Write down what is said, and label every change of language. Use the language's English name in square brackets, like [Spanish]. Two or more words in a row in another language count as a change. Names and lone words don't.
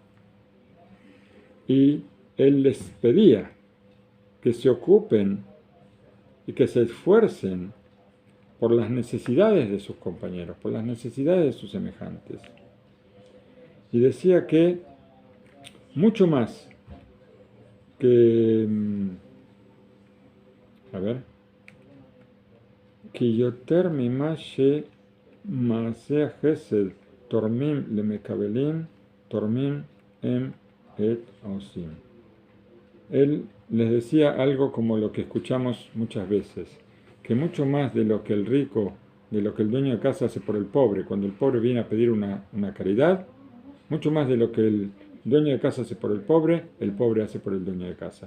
[Spanish] Y él les pedía que se ocupen y que se esfuercen por las necesidades de sus compañeros, por las necesidades de sus semejantes. Y decía que mucho más que, [Hebrew] כי יותר ממה שמעשה החסד תורמים למקבלים, תורמים הם את העושים. [Spanish] Él les decía algo como lo que escuchamos muchas veces, que mucho más de lo que el rico, de lo que el dueño de casa hace por el pobre, cuando el pobre viene a pedir una caridad, mucho más de lo que el dueño de casa hace por el pobre hace por el dueño de casa.